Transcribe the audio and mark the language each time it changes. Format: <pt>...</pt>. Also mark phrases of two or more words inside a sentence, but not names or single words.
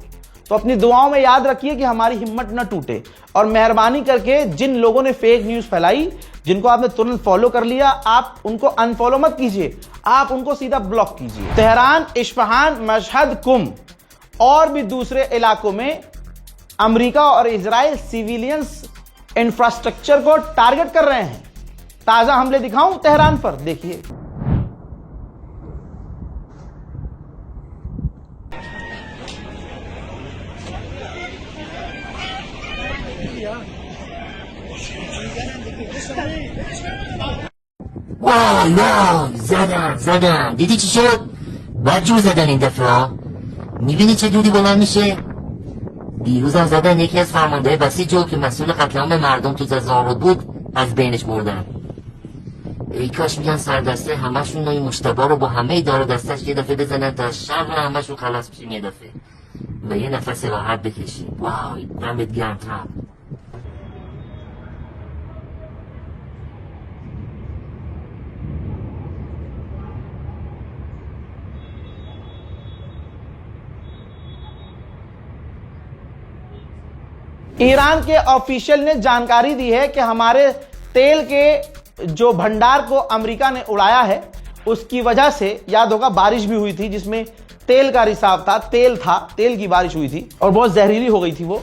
<hi>तो अपनी दुआओं में याद रखिए कि हमारी हिम्मत न टूटे, और मेहरबानी करके जिन लोगों ने</hi> <en>fake news</en> <hi>फैलाई, जिनको आपने तुरंत फॉलो कर लिया, आप उनको अनफॉलो मत कीजिए, आप उनको सीधा ब्लॉक कीजिए। तेहरान, इस्फहान, मशहद, कुम और भी दूसरे इलाकों में अमेरिका और इजराइल</hi> <en>civilians infrastructure</en> <hi>को टारगेट कर रहे हैं। ताजा हमले दिखाऊं तेहरान पर, देखिए।</hi> <fa>واو زدن دیدی چی شد؟ باید جور زدن این دفعه. میبینی چه دودی بلند میشه؟ دیروز هم زدن یکی از فرمانده بسیج که مسئول قتل عام مردم تو زاهرود بود از بینش بردن. ای کاش میگن سردسته همشون نوعی مشتبه رو با همه دار دستش یه دفعه بزنن تا شر همشون خلاص بشیم یه دفعه و یه نفس راحت بکشیم. وای دمت گرم ترامپ.</fa> <hi>ईरान के ऑफिशियल ने जानकारी दी है कि हमारे तेल के जो भंडार को अमेरिका ने उड़ाया है, उसकी वजह से, याद होगा बारिश भी हुई थी जिसमें तेल का रिसाव था, तेल की बारिश हुई थी और बहुत जहरीली हो गई थी वो।</hi>